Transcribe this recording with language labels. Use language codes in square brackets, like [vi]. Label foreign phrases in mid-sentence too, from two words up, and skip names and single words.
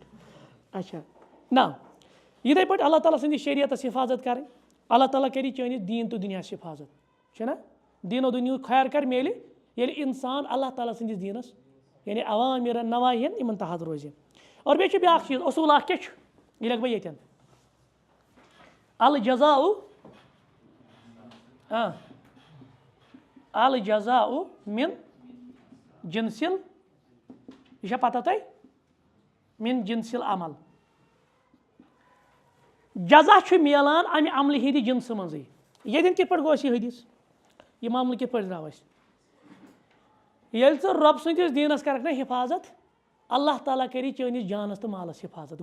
[ks] اچھا نہ یِتھَے پٲٹھۍ اللہ تعالیٰ سٕنٛدِس شریعتس حِفاظت کَرٕنۍ. اللہ تعالیٰ کَری چٲنِس دیٖن تہٕ دُنیاہس حِفاظت چھُنہ. دیٖنو دُنیہُک خیر کَرِ میلہِ ییٚلہِ اِنسان اللہ تعالیٰ سٕنٛدِس دیٖنس یعنی عوامِرن نواہین یِمن تحت روزِ. اور بیٚیہِ چھُ بیٛاکھ چیٖز اصوٗل اکھ کیٛاہ چھُ یہِ لیکھٕ بہٕ ییٚتٮ۪ن [ar] الجزاء الجزاء من جنسل [ks] یہِ چھا پتہ تۄہہِ [ar] من جنسل عمل. [ks] جزا چھُ میلان امہِ عملہِ ہِنٛدِ جنسہٕ منٛزٕے. ییٚتٮ۪ن کِتھ پٲٹھۍ گوٚو اَسہِ یہِ حدیٖث یہِ معاملہٕ کِتھ پٲٹھۍ درٛاو اَسہِ ییٚلہِ ژٕ رۄب سٕنٛدِس دیٖنس کرکھ نہ حِفاظت اللہ تعالیٰ کری چٲنِس جانس تہٕ مالس حِفاظت.